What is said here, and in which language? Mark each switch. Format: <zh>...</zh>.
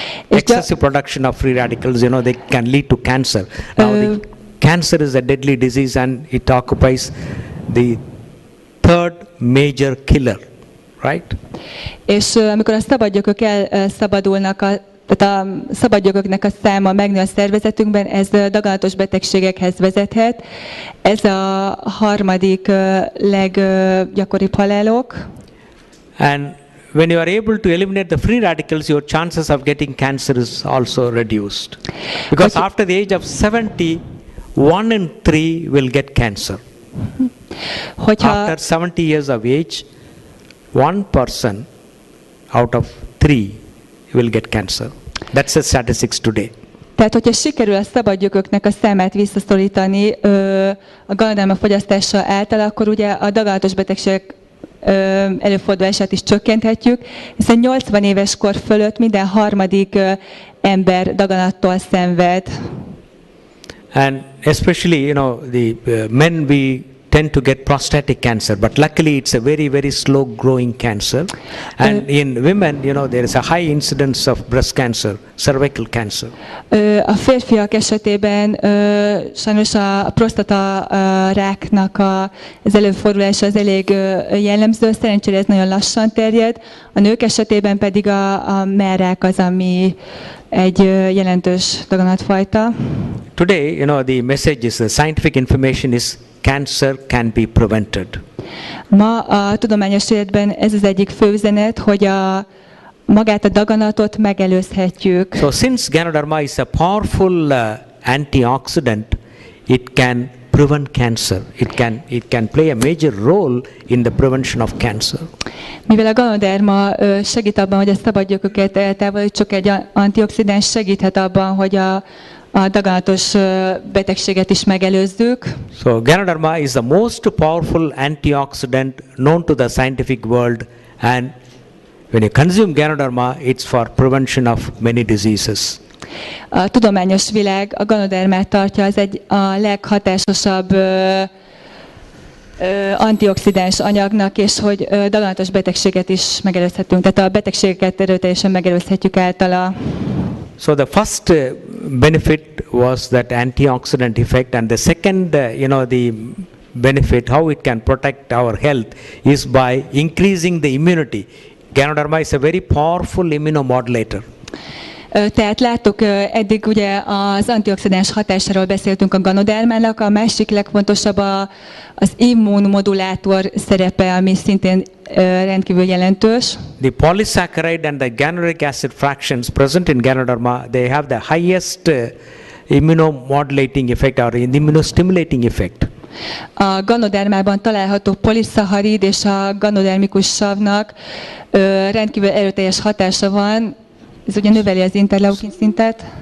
<en>Excessive production of free radicals, they can lead to cancer. Now the cancer is a deadly disease, and it occupies the third major killer, right?</en> <hu>És amikor a szabadgyökök elszabadulnak, tehát a szabadgyököknek a száma megnő a szervezetünkben, ez daganatos betegségekhez vezethet. Ez a harmadik leggyakoribb halálok.</hu> <en>And when you are able to eliminate the free radicals, your chances of getting cancer is also reduced. Because after the age of 70, 1 in 3 will get cancer. After 70 years of age, 1 person out of 3 will get cancer. That's the statistics today.</en> <hu>Tehát, hogyha sikerül a szabadgyököknek a számát visszaszorítani a Ganoderma fogyasztása által, akkor ugye a daganatos betegségek előfordulását is csökkenthetjük, hiszen 80 éves kor fölött minden harmadik ember daganattól szenved.</hu> <en>And especially, the men, we tend to get prostatic cancer, but luckily it's a very, very slow growing cancer. And in women, there is a high incidence of breast cancer, cervical cancer.</en> <hu>A férfiak esetében sajnos a prostata ráknak az előfordulása az elég jellemző, szerencsére ez nagyon lassan terjed. A nők esetében pedig a mellrák az, ami egy jelentős daganatfajta.</hu> <en>Today, the message is, the scientific information is, cancer can be prevented.</en> <hu>Ma a tudományos életben ez az egyik fő üzenet, hogy magát a daganatot megelőzhetjük.</hu> <en>So since Ganoderma is a powerful antioxidant, it can prevent cancer. It can play a major role in the prevention of cancer.</en> <hu>Mivel a ganoderma segít abban, hogy a szabadgyököket eltávolítsuk, egy antioxidáns segíthet abban, hogy a daganatos betegséget is megelőzzük.</hu> <en>So Ganoderma is the most powerful antioxidant known to the scientific world, and when you consume Ganoderma, it's for prevention of many diseases.</en> <hu>A tudományos világ a ganodermát tartja az a leghatásosabb antioxidáns anyagnak, és hogy daganatos betegséget is megelőzhetünk. Tehát a betegségeket erőteljesen megelőzhetjük általa.</hu> <en>So the first benefit was that antioxidant effect, and the second, the benefit, how it can protect our health, is by increasing the immunity. Ganoderma is a very powerful immunomodulator.</en> <hu>Tehát láttuk, eddig ugye az antioxidáns hatásáról beszéltünk a ganodermának, a másik legfontosabb az immunmodulátor szerepe, ami szintén rendkívül jelentős.</hu> <en>The polysaccharide and the ganodic acid fractions present in Ganoderma, they have the highest immunomodulating effect or immunostimulating effect.</en> <hu>A ganodermában található poliszacharid és a ganodermikus savnak rendkívül erőteljes hatása van. Ez ugye növeli az interleukin szintet.</hu>